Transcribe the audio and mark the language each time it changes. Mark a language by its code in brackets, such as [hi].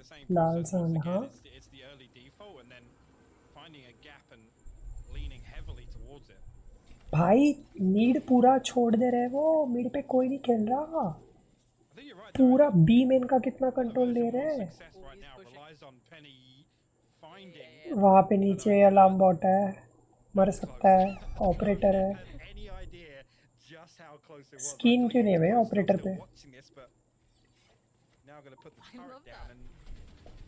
[hi] लाल सांड हाँ भाई मीड पूरा छोड़ दे रहे वो, मीड पे कोई नहीं खेल रहा, [en] I think you're right. [hi] पूरा बी मेन का कितना कंट्रोल ले रहे हैं। [en] Success right now relies on Penny finding. [hi] वहाँ पे नीचे अलार्म बॉट है, मर सकता है, ऑपरेटर है। [en] Any idea just how close it was? [hi] Skin क्यों नहीं है भाई ऑपरेटर पे? [en] Now I'm gonna put the turret down and